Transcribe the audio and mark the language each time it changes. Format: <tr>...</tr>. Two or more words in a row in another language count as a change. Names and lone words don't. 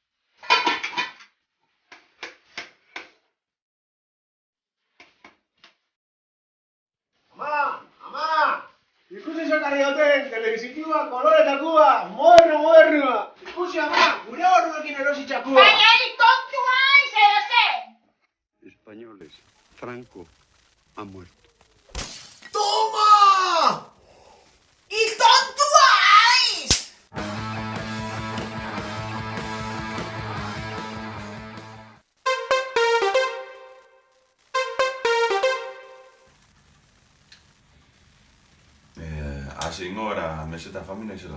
<eu>Ama! Ikusi zokarri duten, telebizikua, koloretakua, modernua! Ikusi, ama, gure horrekin erositxakua! Baina helikoptua aiz, edo ze?</eu> <es>Españoles, Franco ha muerto.</es> <eu>¡Toma! ¡Y tontua aiz! Hasi ingo gara meseta familia izela.</eu>